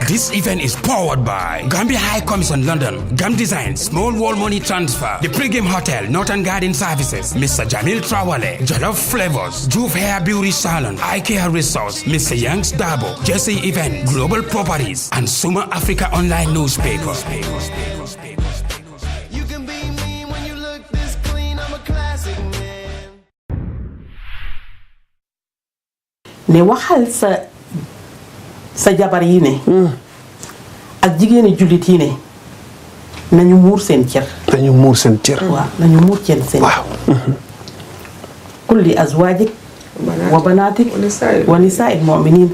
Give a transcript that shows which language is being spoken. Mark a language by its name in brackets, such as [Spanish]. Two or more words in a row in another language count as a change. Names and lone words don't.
[English] This event is powered by Gambia High Commission London, Gam Design, Small Wall Money Transfer, the Pregame Hotel, Northern Garden Services, Mr. Jamil Trawale, Jollof Flavors, Juve Hair Beauty Salon, IKEA Resource, Mr. Young's Dabo, Jesse Event, Global Properties, and Suma Africa Online Newspaper. You can be me when you look this clean. I'm a classic man. [Wolof] ne waxal sa jabar yi ne ak jigéeni jullit yi ne nañu muur seen cër. nañu muur seen cër. waaw nañu muur seen cër. waaw. [Arabic] قل لأزواجك وبناتك ونساء المؤمنين